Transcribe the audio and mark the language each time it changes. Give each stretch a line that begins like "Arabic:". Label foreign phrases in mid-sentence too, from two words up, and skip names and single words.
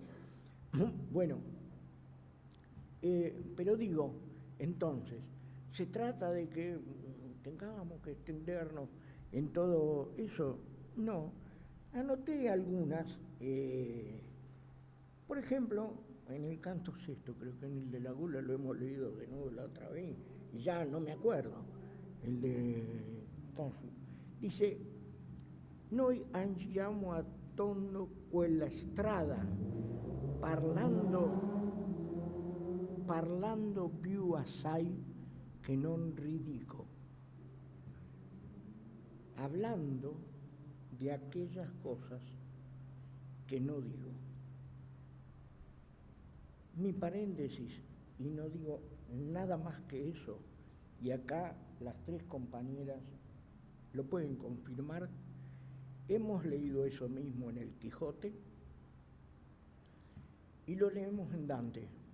Spanish: Bueno, pero digo, entonces, se trata de que tengamos que extendernos en todo eso. No, anoté algunas, por ejemplo, en el canto sexto, creo que en el de la gula lo hemos leído de nuevo la otra vez, y ya no me acuerdo, el de... Dice,
Italian: noi andiamo attorno quella strada, parlando parlando più assai che non ridico,
Spanish: hablando de aquellas cosas que no digo. Mi paréntesis, y no digo nada más que eso, y acá las tres compañeras lo pueden confirmar, hemos leído eso mismo en el Quijote y lo leemos en Dante.